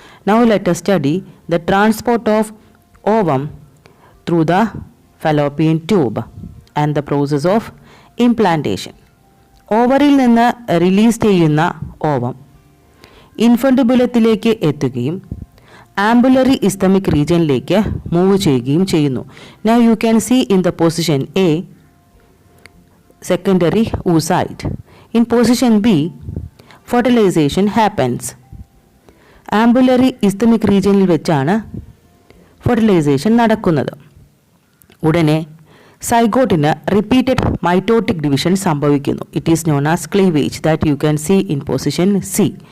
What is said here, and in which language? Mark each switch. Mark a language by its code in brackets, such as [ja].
[en] Now let us study the transport of ovum through the fallopian tube and the process of implantation. [ml] ഓവറിൽ നിന്ന് release ചെയ്യുന്ന ovum ഇൻഫൻറ്റുബുലത്തിലേക്ക് എത്തുകയും ampullary isthmic റീജിയനിലേക്ക് move ചെയ്യുകയും ചെയ്യുന്നു. [en] Now you can see in the position A secondary oocyte. In position B fertilization happens. [ml] Ampullary isthmic റീജിയനിൽ വെച്ചാണ് fertilisation നടക്കുന്നത്. ഉടനെ സൈഗോട്ടിന് റിപ്പീറ്റഡ് മൈറ്റോട്ടിക് ഡിവിഷൻ സംഭവിക്കുന്നു. [en] It is known as cleavage that you can see in position C.